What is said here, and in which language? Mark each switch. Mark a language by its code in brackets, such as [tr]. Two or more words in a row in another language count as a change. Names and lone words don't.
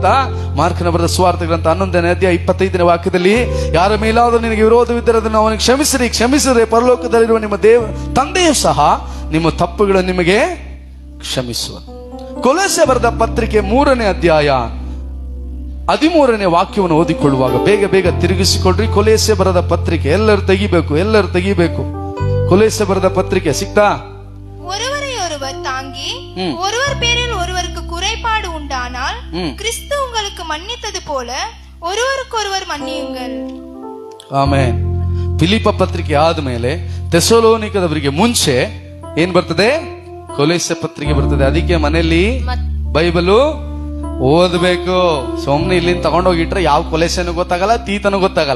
[kn] ಮಾರ್ಕನ ಬರೆದ ಸುವಾರ್ತೆ ಗ್ರಂಥ 11ನೇ ಅಧ್ಯಾಯ 25ನೇ ವಾಕ್ಯದಲ್ಲಿ, ಯಾರ ಮೇಲಾದರೂ ನಿನಗೆ ವಿರೋಧವಿದ್ದರೆ ಅದನ್ನು ಅವನಿಗೆ ಕ್ಷಮಿಸಿದರೆ ಪರಲೋಕದಲ್ಲಿರುವ ನಿಮ್ಮ ತಂದೆಯೂ ಸಹ ನಿಮ್ಮ ತಪ್ಪುಗಳನ್ನು ನಿಮಗೆ ಕ್ಷಮಿಸುವ. ಕೊಲೊಸ್ಸೆ ಬರೆದ ಪತ್ರಿಕೆ 3ನೇ ಅಧ್ಯಾಯ 13ನೇ ವಾಕ್ಯವನ್ನು ಓದಿಕೊಳ್ಳುವಾಗ ಬೇಗ ತಿರುಗಿಸಿಕೊಳ್ರಿ. ಕೊಲೊಸ್ಸೆ ಬರೆದ ಪತ್ರಿಕೆ ಎಲ್ಲರೂ ತೆಗಿಬೇಕು. ಕೊಲೊಸ್ಸೆ ಬರೆದ ಪತ್ರಿಕೆ ಸಿಕ್ತಾ? [ta] ஒருவரையொருவர் தாங்கி ஒருவர் பேரில் ஒருவருக்கு குறைபாடு உண்டானால் கிறிஸ்து உங்களுக்கு மன்னித்தது போல ஒருவருக்கொருவர் மன்னியுங்கள். [kn] ಆಮೆನ್. ಫಿಲಿಪ್ಪ ಪತ್ರಿಕೆ ಆದ್ಮೇಲೆ ಥೆಸಲೋನಿಕದವರಿಗೆ ಮುಂಚೆ ಏನ್ ಬರ್ತದೆ? ಕೊಲೊಸ್ಸೆ ಪತ್ರಿಕೆ ಬರ್ತದೆ. ಅದಕ್ಕೆ ಮನೆಯಲ್ಲಿ ಬೈಬಲು ಓದ್ಬೇಕು. ಸುಮ್ನೆ ಇಲ್ಲಿಂದ ತಗೊಂಡೋಗಿಟ್ರೆ ಯಾವ ಕೊಲೊಸ್ಸೆನೂ ಗೊತ್ತಾಗಲ್ಲ, ತೀತನೂ ಗೊತ್ತಾಗಲ್ಲ.